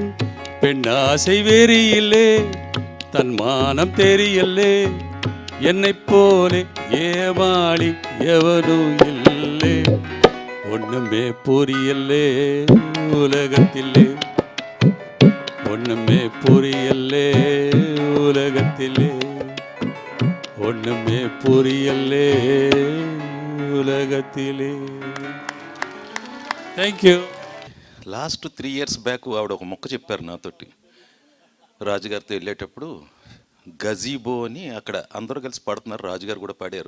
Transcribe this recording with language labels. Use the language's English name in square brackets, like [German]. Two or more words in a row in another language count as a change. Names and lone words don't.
[Tamil] பெண்ணாசை வெறியிலே தன்மானம் தெரியலே, என்னைப் போலே ஏமாளி எவனும் இல்லை. ஒண்ணுமே புரியலே உலகத்திலே, ஒண்ணுமே புரியலே உலகத்திலே, ஒண்ணுமே புரியலே உலகத்திலே. [English] thank you. last 3 years back [Telugu] ఆవిడ ఒక మొక్క చెప్పారు నాతోటి. రాజుగారితో వెళ్ళేటప్పుడు గజీబో అని అక్కడ అందరూ కలిసి పాడుతున్నారు, రాజుగారు కూడా పాడారు.